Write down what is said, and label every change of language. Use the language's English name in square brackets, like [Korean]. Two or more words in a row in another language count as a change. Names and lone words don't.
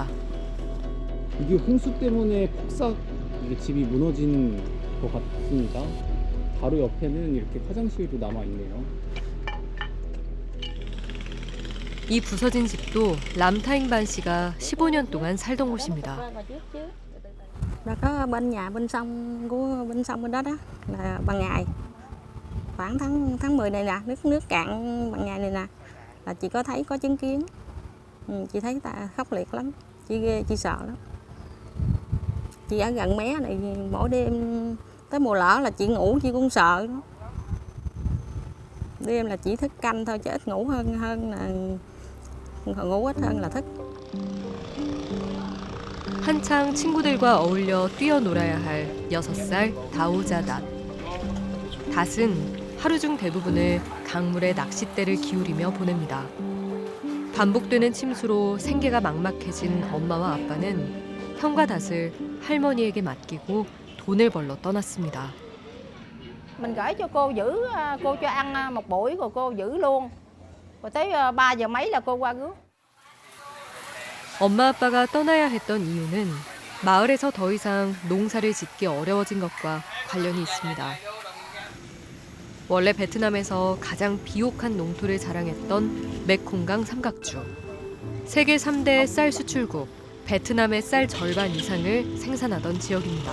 [Korean] 이게 홍수 때문에 폭삭 이게 집이 무너진 것 같습니다. 바로 옆에는 이렇게 화장실도 남아 있네요. 이 부서진 집도 람타잉반 씨가 15년 동안 살던 곳입니다. [Vietnamese] Nó có bên nhà bên sông của bên sông bên đó đó là ban ngày khoảng tháng 10 này nè, nước cạn ban ngày này nè là chị có thấy có chứng kiến. Chị thấy ta khốc liệt lắm, chị ghê, chị sợ lắm. Chị ở gần mé này mỗi đêm tới mùa lở là chị ngủ chị cũng sợ đó. Đêm là chỉ thức canh thôi chứ ít ngủ hơn là ngủ ít hơn là thức. [Korean] 한창 친구들과 어울려 뛰어놀아야 할 6살 다오자닷. 닷은 하루 중 대부분을 강물에 낚싯대를 기울이며 보냅니다. 반복되는 침수로 생계가 막막해진 엄마와 아빠는 형과 닷을 할머니에게 맡기고 돈을 벌러 떠났습니다. [Vietnamese] Mình gửi cho cô giữ, cô cho ăn một buổi rồi cô giữ luôn. Rồi tới 3 giờ mấy là cô qua rước. [Korean] 엄마 아빠가 떠나야 했던 이유는 마을에서 더 이상 농사를 짓기 어려워진 것과 관련이 있습니다. 원래 베트남에서 가장 비옥한 농토를 자랑했던 메콩강 삼각주. 세계 3대 쌀 수출국, 베트남의 쌀 절반 이상을 생산하던 지역입니다.